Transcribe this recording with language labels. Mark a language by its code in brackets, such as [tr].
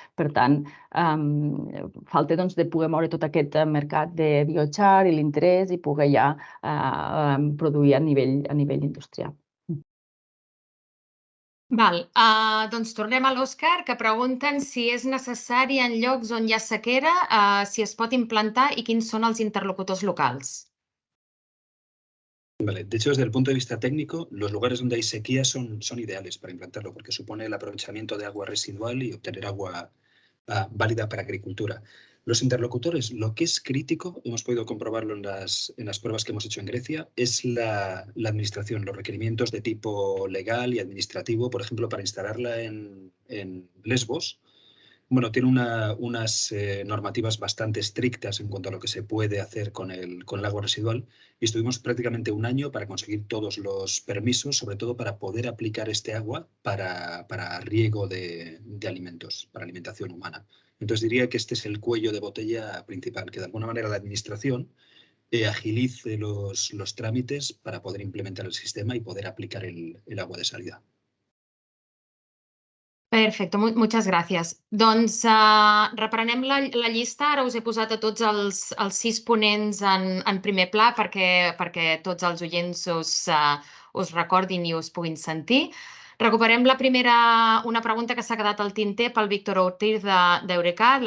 [ca] Per tant, falta de poder moure tot aquest mercat de biochar i l'interès i poder ja produir a nivell industrial. Doncs tornem a l'Òscar, que pregunten si és necessari en llocs on hi ha sequera, si es pot implantar i quins són els interlocutors locals. [es] Vale. De hecho, desde el punto de vista técnico, los lugares donde hay sequía son ideales para implantarlo porque supone el aprovechamiento de agua residual y obtener agua válida para agricultura. Los interlocutores, lo que es crítico, hemos podido comprobarlo en las pruebas que hemos hecho en Grecia, es la administración, los requerimientos de tipo legal y administrativo, por ejemplo, para instalarla en Lesbos. Bueno, tiene unas normativas bastante estrictas en cuanto a lo que se puede hacer con el agua residual y estuvimos prácticamente un año para conseguir todos los permisos, sobre todo para poder aplicar este agua para riego de alimentos, para alimentación humana. Entonces diría que este es el cuello de botella principal, que de alguna manera la administración agilice los trámites para poder implementar el sistema y poder aplicar el agua de salida. [ca] Perfecte, moltes gràcies. Doncs reprenem la llista. Ara us he posat a tots els 6 ponents en primer pla perquè tots els oients us recordin i us puguin sentir. Recuperem una pregunta que s'ha quedat al tinter pel Víctor Ortiz d'Eurecat.